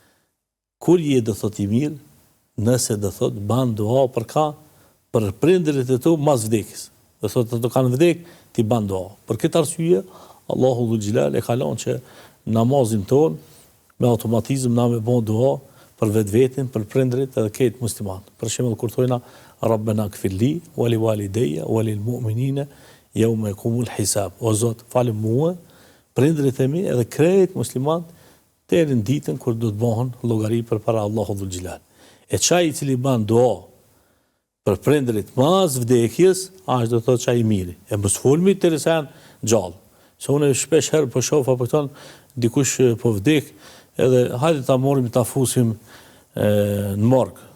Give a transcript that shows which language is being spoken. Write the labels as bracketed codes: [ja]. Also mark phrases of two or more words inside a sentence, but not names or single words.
[sq] Kur je do thotë i mirë, nëse do thot ban dua për ka, për prindërit e tu mas vdekjes. Do thot ato kanë vdek, ti ban dua. Për këtë arsye, Allahu [ar] ذو الجلال [sq] e ka lënë që namazin ton me automatizëm na me bën dua për vetveten, për prindërit edhe këtë musliman. Për shembull kur thojna [ar] ربنا اغفر لي ولوالدي وللمؤمنين يوم يقوم الحساب. [sq] O Zot, falë mua, prindërit e mi edhe krejt musliman deri në ditën kur do të bëhen llogari përpara Allahut [ar] ذو الجلال. [sq] E qaj i cili ban dua për prindërit mas vdekjes, është do të thotë qaj i miri. E mos folmi të risen gjallë. Se unë shpesh herë po shoh apo thonë dikush po vdek, edhe hajde ta morrim ta fusim në morg.